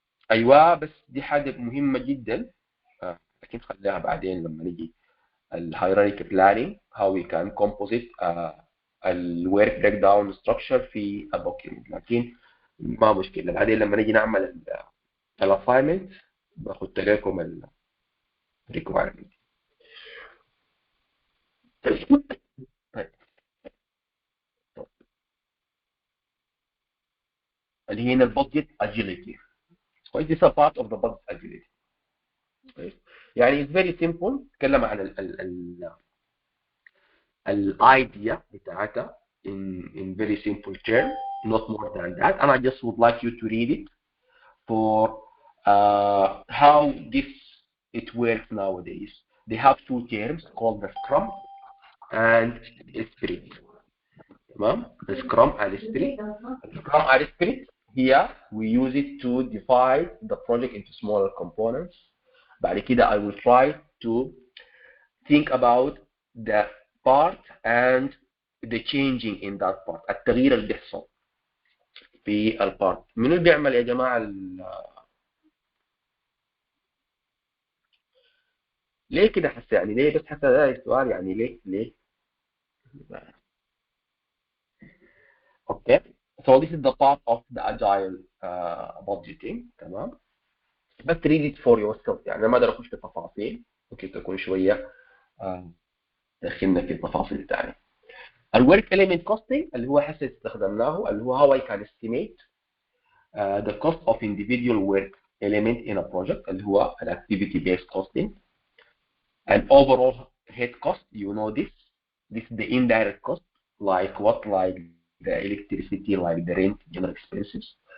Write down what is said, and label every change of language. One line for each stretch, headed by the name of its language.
Arabic: ايوه بس دي حاجه مهمه جدا، لكن خليها بعدين لما نيجي الهيراركي بلاننج
English: how we can composite
Arabic: الورك بريك داون ستراكشر في الدوكيومنت، لكن ما مشكله بعدين لما نيجي نعمل الاساينمنت باخد لكم الريكوايرمنت. طيب اللي هي البادجت اجيليتي.
English: This is a part of the budget agility. يعني it's very simple.
Arabic: نتكلم عن الايديا بتاعتها
English: in very simple term, not more than that. And I just would like you to read it for how it works nowadays. They have two terms called the Scrum and Sprint. تمام؟ The Scrum and Sprint. Scrum and Sprint, here we use it to divide the project into smaller components.
Arabic: بعد كده
English: I will try to think about the part and the changing in that part.
Arabic: التغيير اللي بيحصل في البارت. منو اللي بيعمل يا جماعة ليه كده حتى يعني ليه بس حتى ده السؤال يعني ليه okay.
English: So this is the part of the agile budgeting.
Arabic: تمام.
English: بس read it for yourself.
Arabic: يعني أنا ما أقدر أخش في التفاصيل، ممكن تكون شوية دخلنا في التفاصيل الثانية.
English: الwork element costing
Arabic: اللي هو حسب استخدمناه اللي هو
English: how I can estimate the cost of individual work element in a project اللي هو activity based costing. And overall head cost, you know this is the indirect cost like the electricity, like the rent, general expenses.